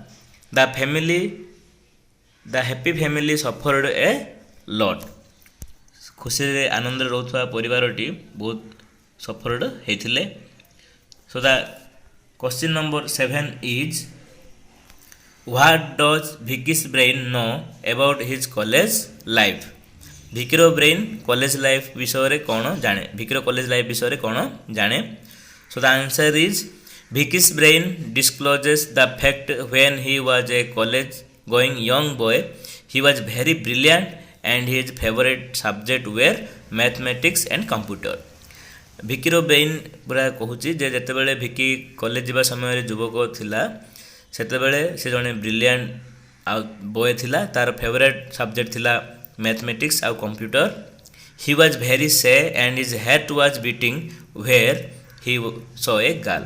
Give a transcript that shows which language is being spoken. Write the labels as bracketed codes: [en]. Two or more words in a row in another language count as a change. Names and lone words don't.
[en] The happy family suffered a lot. [or] ଖୁସିରେ ଆନନ୍ଦରେ ରହୁଥିବା ପରିବାରଟି ବହୁତ ସଫର୍ଡ ହେଇଥିଲେ। [en] So the question number 7 is what does Vicky's brain know about his college life. [or] ଭିକିର ବ୍ରେନ୍ [en] college life [or] ବିଷୟରେ କ'ଣ ଜାଣେ? ଭିକିର କଲେଜ ଲାଇଫ୍ ବିଷୟରେ କ'ଣ ଜାଣେ? [en] So the answer is Vicky's brain discloses the fact when he was a college going young boy he was very brilliant and his favorite subject were mathematics and computer। [or] ଭିକିର ବ୍ରେନ୍ ପୁରା କହୁଛି ଯେ ଯେତେବେଳେ ଭିକି କଲେଜ ଯିବା ସମୟରେ ଯୁବକ ଥିଲା ସେତେବେଳେ ସେ ଜଣେ ବ୍ରିଲିଆଣ୍ଟ ଆଉ ବୟ ଥିଲା। ତାର [en] favourite subject [or] ଥିଲା ମ୍ୟାଥମେଟିକ୍ସ ଆଉ କମ୍ପ୍ୟୁଟର। [en] He was very shy and his heart was beating where he saw a girl.